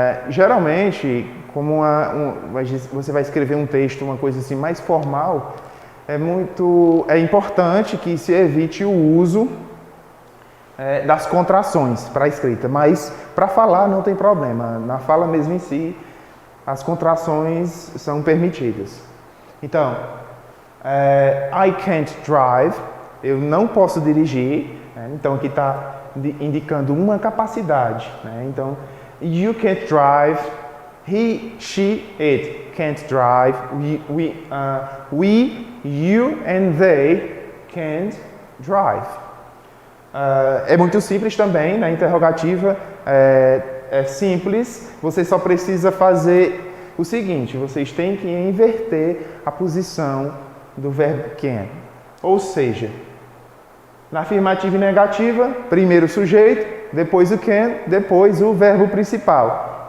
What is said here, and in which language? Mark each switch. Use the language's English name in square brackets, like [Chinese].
[Portuguese] Geralmente, como você vai escrever um texto, uma coisa assim mais formal, é importante que se evite o uso das contrações para a escrita, mas para falar não tem problema. Na fala mesmo em si, as contrações são permitidas. Então, [English] I can't drive, [Portuguese] eu não posso dirigir, né? Então aqui está indicando uma capacidade, né? [English] Então, you can't drive, he, she, it can't drive, we, you and they can't drive. [Portuguese] É muito simples também, na interrogativa é simples, você só precisa fazer o seguinte, vocês têm que inverter a posição do verbo can. Ou seja, na afirmativa e negativa, primeiro o sujeito, depois o can, depois o verbo principal.